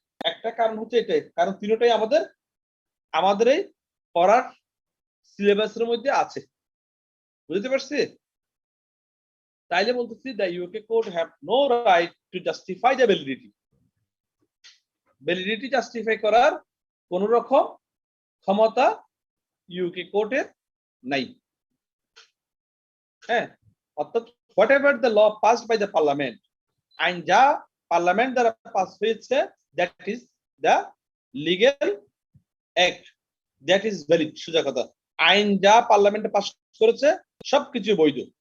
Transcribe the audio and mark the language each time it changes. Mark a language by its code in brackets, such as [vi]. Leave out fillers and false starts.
[bn] একটা কারণ হচ্ছে এটাই, কারণ তিনটাই আমাদের এই পড়ার সিলেবাসের মধ্যে আছে। বুঝতে পারছি? তাইলে বলতেছি [en] the UK court have no right to justify the validity, [bn] validity justify করার কোন রকম ক্ষমতা ইউকে কোর্টের নাই। অর্থাৎ [en] whatever the law passed by the parliament, [bn] আইন যা পার্লামেন্ট দ্বারা পাস হয়েছে, [en] that is the legal act, that is valid। [bn] সোজা কথা, আইন যা পার্লামেন্টে পাস করেছে সবকিছু বৈধ।